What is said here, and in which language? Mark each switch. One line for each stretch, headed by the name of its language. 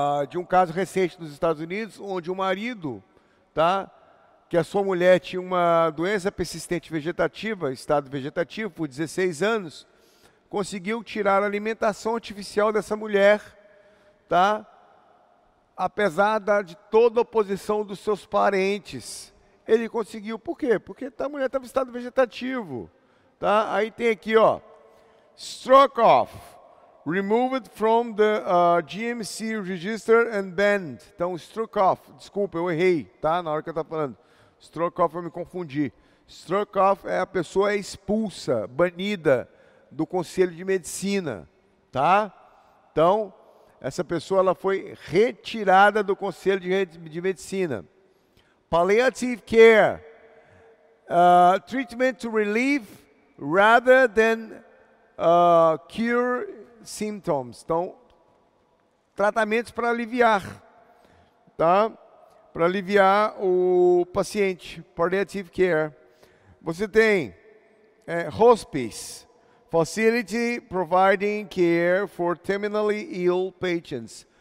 Portuguese: De um caso recente nos Estados Unidos, onde o marido, tá, que a sua mulher tinha uma doença persistente vegetativa, estado vegetativo, por 16 anos, conseguiu tirar a alimentação artificial dessa mulher, tá? Apesar de toda a oposição dos seus parentes. Ele conseguiu, por quê? Porque a mulher estava em estado vegetativo, tá? Aí tem aqui, ó,
English: struck off, removed from the GMC register and banned.
Portuguese: Então, struck off, desculpa, eu errei, tá? Na hora que eu estava falando. Struck off, eu me confundi. Struck off é a pessoa expulsa, banida do Conselho de Medicina, tá? Então, essa pessoa ela foi retirada do Conselho de Medicina.
English: Palliative care, treatment to relieve rather than cure symptoms.
Portuguese: Então, tratamentos para aliviar, tá? Para aliviar o paciente, palliative care. Você tem
English: hospice, facility providing care for terminally ill patients.